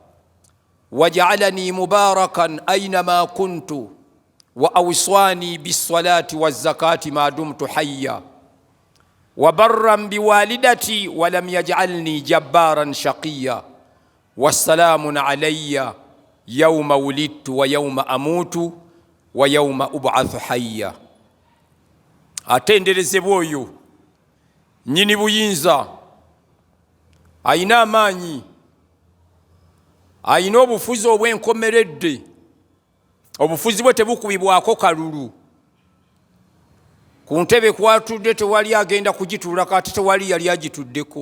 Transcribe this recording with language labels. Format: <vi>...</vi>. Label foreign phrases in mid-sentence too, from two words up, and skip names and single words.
<ar>وجعلني مباركا أينما كنت وأوصاني بالصلاة والزكاة ما دمت حيا وبرا بوالدتي ولم يجعلني جبارا شقيا والسلام علي يوم ولدت ويوم أموت ويوم أبعث حيا.</ar> <lg>Atenderezebwa oyo nnyini buyinza, ayina amaanyi, ayina obufuzi obw'enkomeredde. Obufuzi bwe tebukubibwako kalulu. Ku ntebe kwatudde tewali agenda kugituula, kati tewali yali agituddeko.</lg>